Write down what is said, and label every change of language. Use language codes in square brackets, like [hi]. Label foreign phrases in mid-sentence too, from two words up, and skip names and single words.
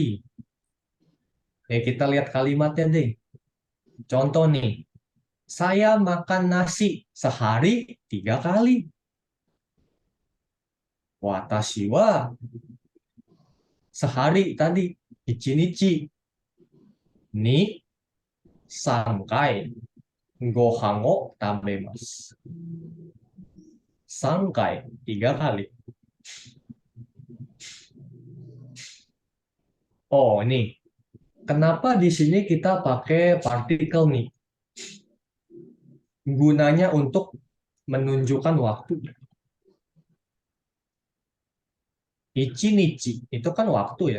[id] Kita lihat kalimatnya deh. Contoh nih. Saya makan nasi sehari 3 kali. [ja] 私は [id] sehari tadi [ja] 一日に 3回ご飯を食べます。3回, [id] 3 kali. Oh, nih. Kenapa di sini kita pakai partikel nih? Gunanya untuk menunjukkan waktu. Ichi nichi itu kan waktu ya.